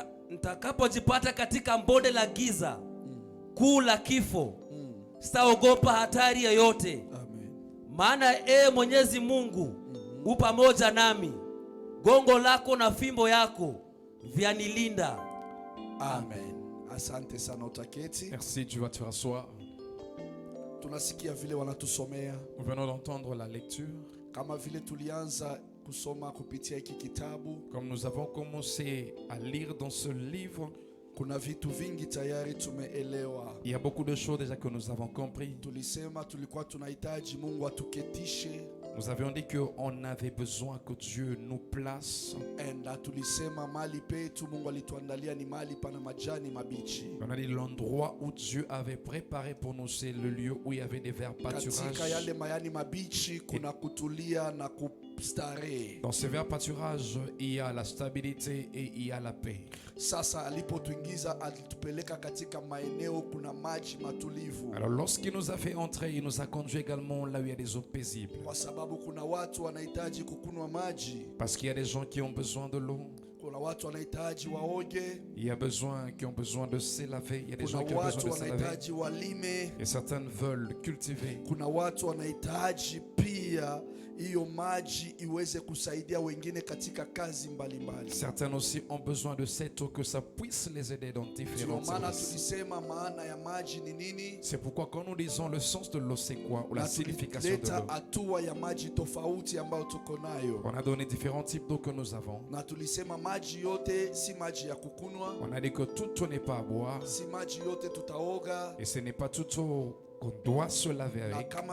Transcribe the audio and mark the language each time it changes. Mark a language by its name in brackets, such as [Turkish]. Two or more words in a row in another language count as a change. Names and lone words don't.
[Swahili] Nitakapojipata katika bonde la giza kuu la kifo, sitaogopa hatari yoyote. Amen. Maana Mwenyezi Mungu u pamoja nami. Gongo lako na fimbo yako vyanilinda. Amen. Asante sana, utaketi. [French] Merci, tu vas te rasseoir. [Swahili] Tunasikia vile wanatusomea. [French] Nous venons d'entendre la lecture. [Swahili] Kama vile tulianza kusoma kupitia hiki kitabu, [French] Comme nous avons commencé à lire dans ce livre, [Swahili] kuna vitu vingi tayari tumeelewa. [French] il y a beaucoup de choses déjà que nous avons compris. [Swahili] Tulisema tulikuwa tunahitaji Mungu atuketishe. [French] Nous avions dit qu'on avait besoin que Dieu nous place. [Swahili] Enda tulisema mali petu Mungu alituandalia ni mali pana majani mabichi. [French] On a dit l'endroit où Dieu avait préparé pour nous, c'est le lieu où il y avait des verts pâturages. [Swahili] Katika yale majani mabichi kuna kutulia na kustarehe. [French] Dans ces verts pâturages, il y a la stabilité et il y a la paix. [Swahili] Sasa alipotuingiza alitupeleka katika maeneo kuna maji matulivu. [French] Alors lorsqu'il nous a fait entrer, il nous a conduit également là où il y a des eaux paisibles. [Swahili] Kwa sababu kuna watu wanahitaji kukunwa maji. [French] Parce qu'il y a des gens qui ont besoin de l'eau. [Swahili] Kuna watu wanahitaji waoge. [French] Il y a qui ont besoin de se laver. Il y a des [Swahili] Kuna [French] gens qui ont [Swahili] watu [French] besoin de se laver. [Swahili] wanahitaji walime. [French] Et certaines veulent cultiver. Kuna watu wanahitaji pia hiyo maji iweze kusaidia wengine katika kazi mbalimbali. Certains aussi ont besoin de cette eau, que ça puisse les aider dans différentes services. C'est pourquoi quand nous disons le sens de l'eau c'est quoi, ou la signification de l'eau, on a donné différents types d'eau que nous avons. On a dit que toute eau n'est pas à boire, et ce n'est pas toute eau qu'on doit se laver avec.